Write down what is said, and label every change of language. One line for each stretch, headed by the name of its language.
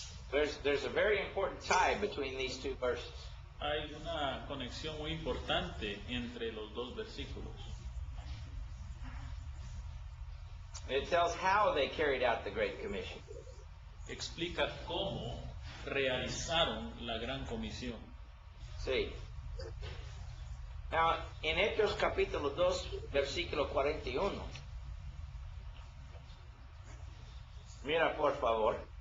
English: There's a very important tie between these two verses.
Spanish: Hay una conexión muy importante entre los dos versículos.
English: It tells how they carried out the Great Commission.
Spanish: Explica cómo realizaron la gran comisión. Sí. Now, en Hechos capítulo 2, versículo 41. Mira, por favor.